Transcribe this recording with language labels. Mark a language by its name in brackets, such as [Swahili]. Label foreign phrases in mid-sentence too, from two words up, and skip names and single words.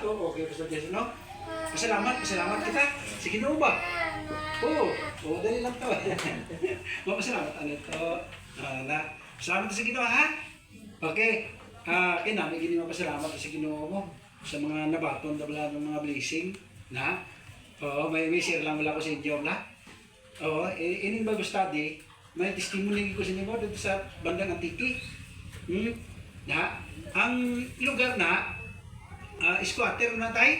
[Hiligaynon] Oo, okay, Pastor Jason, no? Pasalamat kita sa Ginoo ba? Oo, dali lang to. Mapasalamat ano to. Na salamat sa Ginoo ha. Okay. Kaya namin gini mapasalamat sa Ginoo mo sa mga nabaton na ng mga blessing na. Oo, may share lang wala ko sa inyo na. Oo, ining Bible study, may testimony ko sa inyo dito sa bandang Antique. [Filipino] Na, ang lugar na, squatter na tayo.